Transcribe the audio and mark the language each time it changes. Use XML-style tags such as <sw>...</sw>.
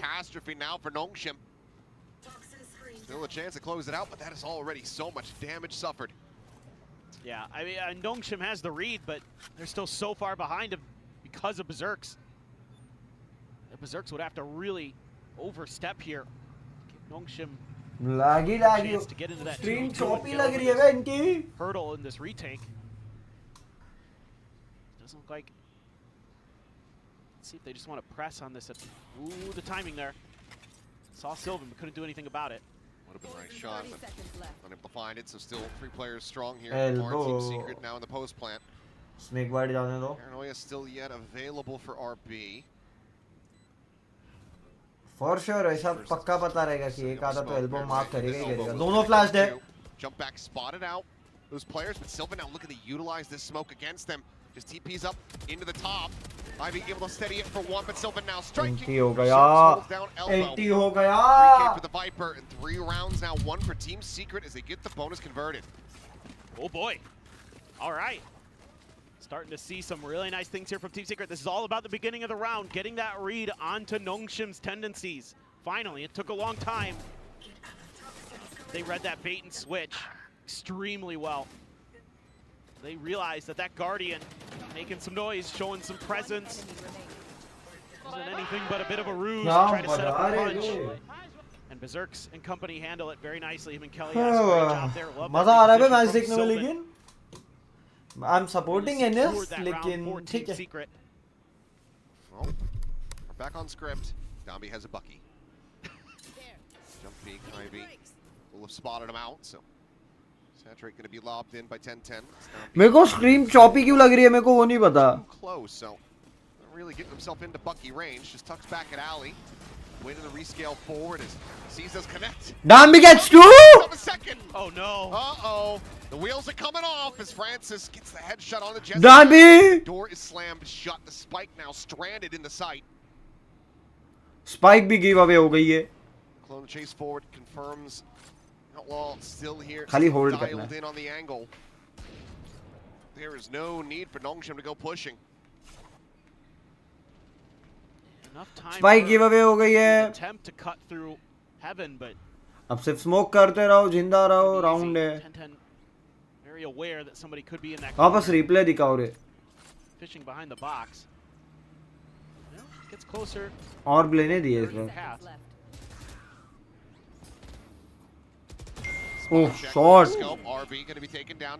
<en>Catastrophe now for Nongshim. Still a chance to close it out, but that is already so much damage suffered. Yeah, I mean, Nongshim has the read, but they're still so far behind him because of Berserks. The Berserks would have to really overstep here. Give Nongshim</en> <hi>लागी stream choppy लग रही है बे इनकी.</hi> <en>Hurdle in this retake. Doesn't look like. Let's see if they just want to press on this. Ooh, the timing there. Saw Sylvan, but couldn't do anything about it. Would have been a nice shot, but unable to find it. So still 3 players strong here. Elbow. Team Secret now in the post plant.</en> <hi>Snake bite जाने दो.</hi> <en>Paranoia still yet available for RB. For sure,</en> <hi>ऐसा पक्का पता रहेगा कि एक आधा तो elbow mark करेगा ही करेगा. दोनों flashed है.</hi> <en>Jump back spotted out those players, but Sylvan now looking to utilize this smoke against them. Just TPs up into the top. Ivy able to steady it for 1, but Sylvan now striking.</en> <hi>NT हो गया. NT हो गया.</hi> <en>3K for the Viper and 3 rounds now. 1 for Team Secret as they get the bonus converted. Oh boy. All right. Starting to see some really nice things here from Team Secret. This is all about the beginning of the round, getting that read onto Nongshim's tendencies. Finally, it took a long time. They read that bait and switch extremely well. They realized that that Guardian making some noise, showing some presence. Wasn't anything but a bit of a ruse to try to set up a punch. And Berserks and company handle it very nicely. Him and Kelly has a great job there.</en> <hi>मजा आ रहा है match देखने में लेकिन</hi> <en>I'm supporting NS</en> <hi>लेकिन ठीक है.</hi> <en>Well, we're back on script. Dambi has a Bucky. Jump peek, Ivy will have spotted him out, so Saturate going to be lobbed in by 10-10.</en> <hi>मेरे को scream choppy क्यों लग रही है मेरे को वो नहीं पता.</hi> <en>Close, so not really getting himself into Bucky range. Just tucks back at alley. Waiting to rescale forward as sees us connect. Dambi gets 2. Oh no. Uh-oh. The wheels are coming off as Francis gets the headshot on the Jesse. Dambi! Door is slammed shut. The Spike now stranded in the site.</en> <hi>Spike भी give away हो गई है.</hi> <en>Clone chase forward confirms Outlaw still here.</en> <hi>खाली hold</hi> <en>dialed</en> <hi>करना है.</hi> <en>in on the angle. There is no need for Nongshim to go pushing.</en> <hi>Spike give away हो गई है.</hi> <en>Attempt to cut through heaven, but</en> <hi>अब सिर्फ smoke करते रहो, जिंदा रहो, राउंड है.</hi> <en>10-10 very aware that somebody could be in that.</en> <hi>वापस रिप्ले दिखाओ रे.</hi> <en>Fishing behind the box. Well, gets closer.</en> <hi>और लेने दिए इस बार.</hi> <en>Oh, shot. RB going to be taken down.</en>